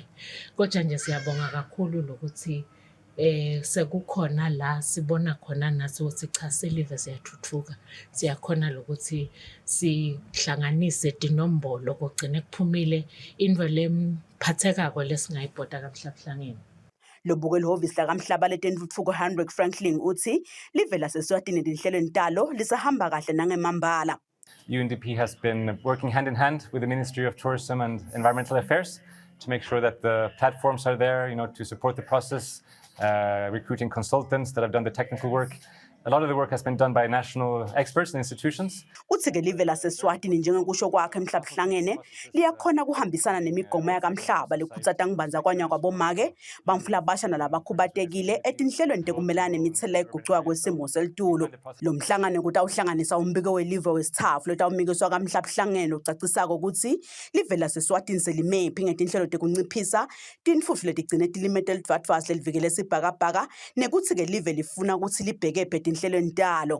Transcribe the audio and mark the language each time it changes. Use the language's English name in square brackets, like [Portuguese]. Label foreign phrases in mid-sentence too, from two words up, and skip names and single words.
[Swati] Kodwa nje siyabonga kakhulu lokuthi sekukhona la sibona khona nathi ukuthi cha selive siyathuthuka siyakhona lokuthi sihlanganise tinombolo kugcine kuphumile into lemphathekako lesingayibhoda kamhlabuhlangene. Lobukela ihhovisi lakamhlaba letentutfuko Hendrik Franklin uthi live laseswatini tinhlelo ntalo lisahamba kahle nangemambala. [English] UNDP has been working hand in hand with the Ministry of Tourism and Environmental Affairs to make sure that the platforms are there, to support the process, recruiting consultants that have done the technical work. A lot of the work has been done by national experts and institutions. [Swati] Uthi-ke live laseswatini njengokusho kwakhe emhlabuhlangene liyakhona kuhambisana nemigomo yakamhlaba lekhutsata ngibanzakanya kwabomake bamfula basha nalabakhubatekile etinhlelweni tekumelana nemithela eguquka kwesimo selitulu. Lo mhlangano kutawuhlanganisa umbiko welive wesithafu lotawumikiswa kamhlabuhlangene ocacisako ukuthi live laseswatini selimephi ngetinhlelo tekunciphisa tinfutfu letigcine tilimete elidvadvasi lelivikele sibhakabhaka nekutsi-ke live lifuna ukuthi libheke tinhlelo ntalo.